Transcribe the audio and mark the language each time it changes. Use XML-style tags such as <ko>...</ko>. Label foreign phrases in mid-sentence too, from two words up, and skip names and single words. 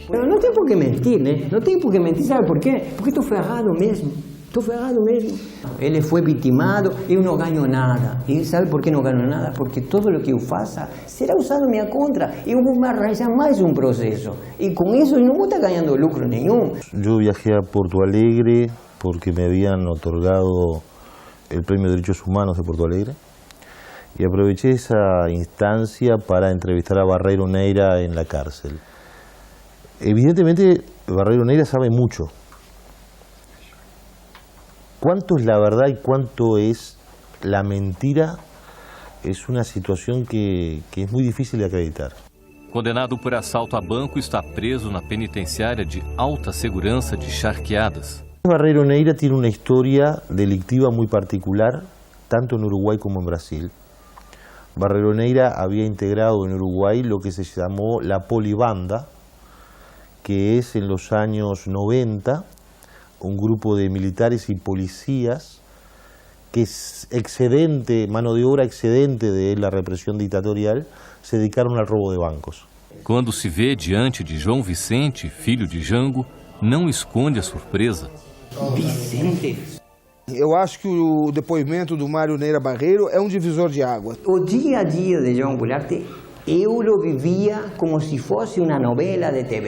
<pt>Não tem por que mentir, né? Não tem por que mentir, sabe por quê? Porque estou ferrado mesmo. Estou ferrado mesmo. Ele foi vitimado, eu não ganho nada. E sabe por que não ganho nada? Porque todo o que eu faça será usado em minha contra. Eu vou me arranjar mais um processo. E com isso eu não vou estar ganhando lucro nenhum.</pt> <es>Eu viajé a Porto Alegre porque me habían otorgado el Premio de Derechos Humanos de Porto Alegre. Y aproveché esa instancia para entrevistar a Barreiro Neira en la cárcel. Evidentemente, Barreiro Neira sabe mucho. ¿Cuánto es la verdad y cuánto es la mentira? Es una situación que es muy difícil de acreditar.</es> <pt>Condenado por assalto a banco, está preso na penitenciária de alta segurança de Charqueadas.</pt> <es>Barreiro Neira tiene una historia delictiva muy particular, tanto en Uruguay como en Brasil. Barreiro Neira había integrado en Uruguay lo que se llamó la polibanda, que es en los años 90 un grupo de militares y policías que es excedente, mano de obra excedente de la represión dictatorial, se dedicaron al robo de bancos.</es> <pt>Quando se vê diante de João Vicente, filho de Jango, não esconde a surpresa. Vicente. Eu acho que o depoimento do Mário Neira Barreiro é um divisor de águas. O dia a dia de João Goulart, eu lo vivia como se fosse uma novela de TV.</pt>